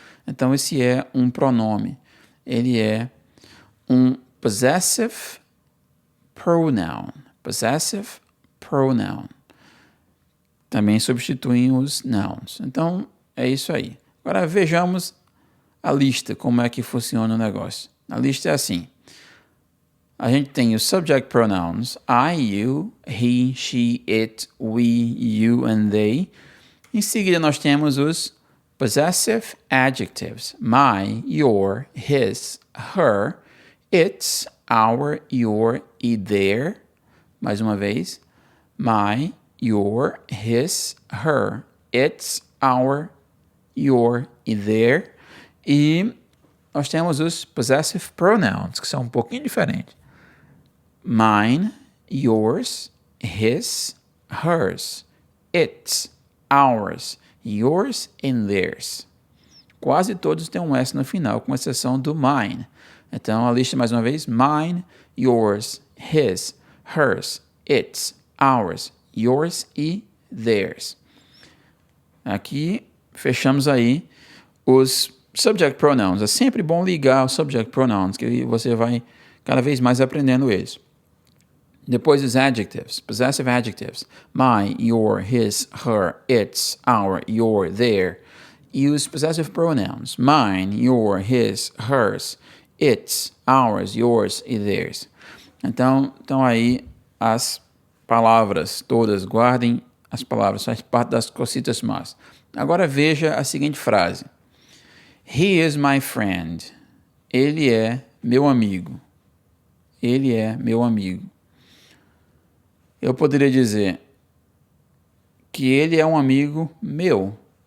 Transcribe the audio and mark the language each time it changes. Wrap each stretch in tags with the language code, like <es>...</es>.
<pt>Então, esse é um pronome. Ele é um possessive pronoun. Possessive pronoun. Também substituem os nouns. Então, é isso aí. Agora, vejamos a lista, como é que funciona o negócio. A lista é assim. A gente tem os subject pronouns I, you, he, she, it, we, you and they. Em seguida nós temos os possessive adjectives my, your, his, her,</pt> <en>its, our, your e their.</en> <pt>Mais uma vez.</pt> <en>My, your, his, her. Its, our, your e their.</en> <pt>E nós temos os possessive pronouns, que são um pouquinho diferentes.</pt> <en>Mine, yours, his, hers. Its, ours, yours and theirs.</en> <pt>Quase todos têm um S no final, com exceção do mine. Então, a lista mais uma vez: mine, yours, his, hers, its, ours, yours e theirs. Aqui, fechamos aí os subject pronouns. É sempre bom ligar os subject pronouns, que você vai cada vez mais aprendendo eles. Depois os adjectives, possessive adjectives.</pt> <en>My, your, his, her, its, our, your, their.</en> <pt>E os possessive pronouns. Mine, your, his, hers, its, ours, yours e theirs. Então aí as palavras todas. Guardem as palavras, faz parte das cositas más. Agora veja a seguinte frase.</pt> <en>He is my friend.</en> <pt>Ele é meu amigo. Ele é meu amigo. Eu poderia dizer que ele é um amigo meu.</pt>